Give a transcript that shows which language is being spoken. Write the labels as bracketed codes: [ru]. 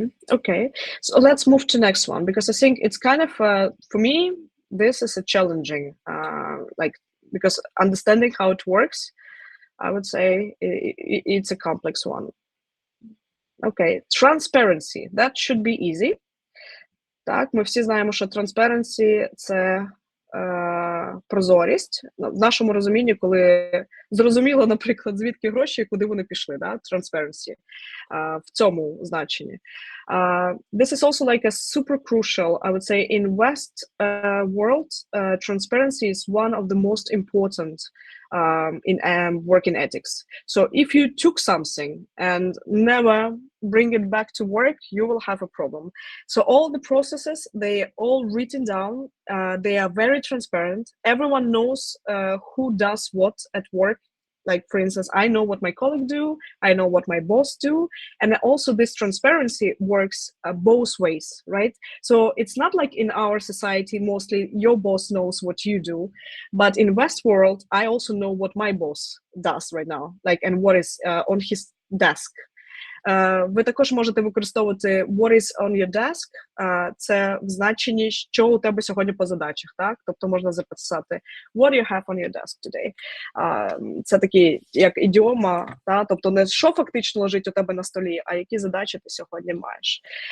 [en] Okay, so let's move to next one, because I think it's kind of for me this is a challenging because understanding how it works, I would say it's a complex one. Okay, transparency, that should be easy. [uk] Так, ми всі знаємо, що transparency – це прозорість. В нашому розумінні, коли зрозуміло, наприклад, звідки гроші і куди вони пішли, да? Transparency в цьому значенні. [en] This is also like a super crucial, I would say, in West world, transparency is one of the most important in work in ethics. So if you took something and never bring it back to work, you will have a problem. So all the processes, they are all written down. They are very transparent. Everyone knows who does what at work. Like, for instance, I know what my colleague do, I know what my boss do, and also this transparency works both ways, right? So it's not like in our society, mostly your boss knows what you do, but in West world, I also know what my boss does right now, like, and what is on his desk. [uk] Ви також можете використовувати [en] what is on your desk, [uk] це в значенні, що у тебе сьогодні по задачах, так? Тобто можна записати [en] what you have on your desk today. [uk] Це такі, як ідіома, та? Тобто не що фактично лежить у тебе на столі, а які задачі ти сьогодні маєш.